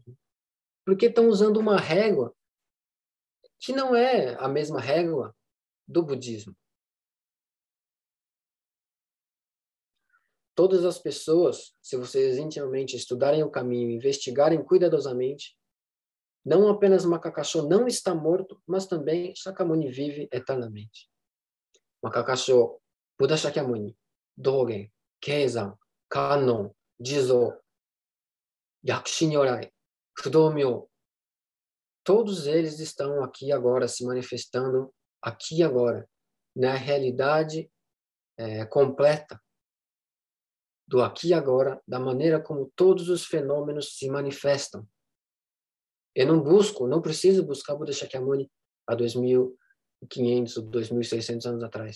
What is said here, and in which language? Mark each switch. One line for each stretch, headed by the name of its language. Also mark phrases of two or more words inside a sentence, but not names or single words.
Portuguese: Porque estão usando uma régua que não é a mesma régua do budismo. Todas as pessoas, se vocês intimamente estudarem o caminho, investigarem cuidadosamente, não apenas Makakasho não está morto, mas também Shakyamuni vive eternamente. Makakasho, Buda Shakyamuni, Dogen, Keizan, Kannon, Jizo, Yakushi Nyorai, Fudomyo, todos eles estão aqui agora, se manifestando aqui agora, na realidade completa do aqui e agora, da maneira como todos os fenômenos se manifestam. Eu não preciso buscar Buda Shakyamuni há 2.500 ou 2.600 anos atrás.